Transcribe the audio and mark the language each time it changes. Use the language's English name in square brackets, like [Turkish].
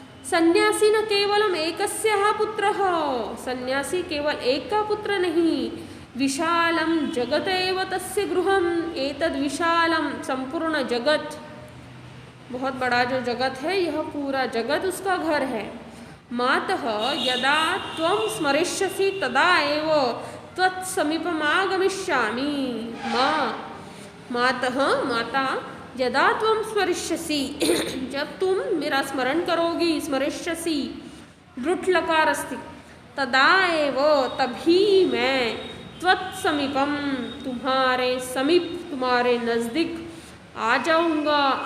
[Sanskrit] सन्यासी न केवलम एकस्यः पुत्रः, [Hindi] सन्यासी केवल एक का पुत्र नहीं। [Sanskrit] विशालम जगत एव तस्य गृहम, एतद् विशालम संपूर्ण जगत, [Hindi] बहुत बड़ा जो जगत है यह पूरा जगत उसका घर है। [Sanskrit] मातः यदा त्वं स्मरिष्यसि तदा एव त्वत्समीपम् आगमिष्यामि। [Hindi] माँ, मातः माता, [Sanskrit] यदा त्वं स्मरिष्यसि, [Hindi] जब तुम मेरा स्मरण करोगी, स्मरिष्यसि दृढ़ लकार अस्ति, [Sanskrit] तदा एव [Hindi] तभी मैं त्वत्समीपम, तुम्हारे समीप, तुम्हारे नजदीक आ जाऊंगा।